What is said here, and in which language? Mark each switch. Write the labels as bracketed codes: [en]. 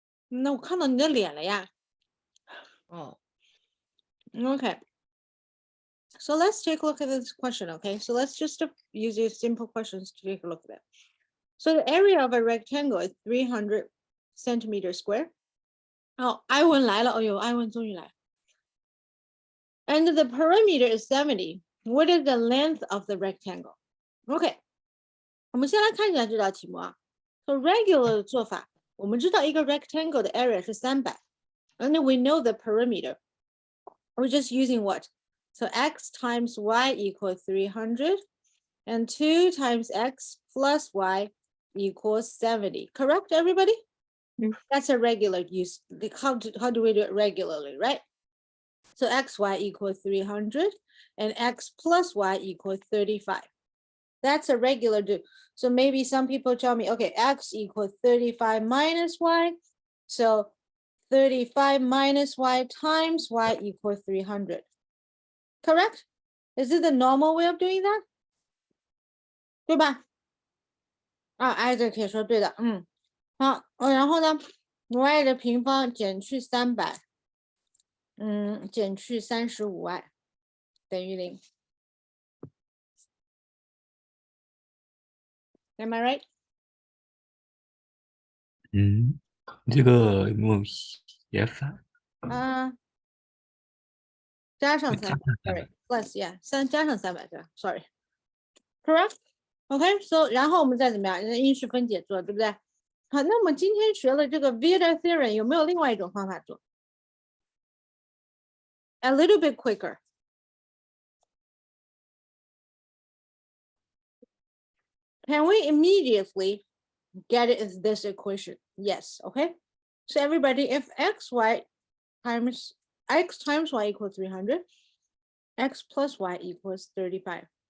[zh] 那我看到你的脸了呀。 [en] Oh. Okay. So let's take a look at this question, okay? So let's just use these simple questions to take a look at it. So the area of a rectangle is 300 centimeters square. [zh] Oh, 艾文来了，哎呦，艾文终于来了。 [en] And the perimeter is 70. What is the length of the rectangle? Okay. [zh] 我们先来看一下这道题目啊。 [en] So regular [zh] 的做法，我们知道一个 [en] rectangle 的 area 是300 and then we know the perimeter. We're just using what? So x times y equals 300 and 2 times x plus y equals 70. Correct, everybody? That's a regular use. How do we do it regularly, right? So xy equals 300 and x plus y equals 35. That's a regular do. So maybe some people tell me, okay, x equals 35 minus y. So 35 minus y times y equals 300. Correct? Is it the normal way of doing that? [zh] 对吧？啊，Isaac 也说对的，好，然后呢 ，y 的平方减去300，减去35y 等于0。 [en] Am I right? [zh] 这个有没有写反？加上加上 300 ，sorry plus yeah，加上300对吧 ？ [en] Sorry, correct? [zh] OK, so 然后我们再怎么样，因式分解做，对不对？好，那我们今天学了这个 Vieta theorem，有没有另外一种方法做 ？ [en] A little bit quicker. Can we immediately get it as this equation? Yes, okay? So everybody, if x times y equals 300, x plus y equals 35.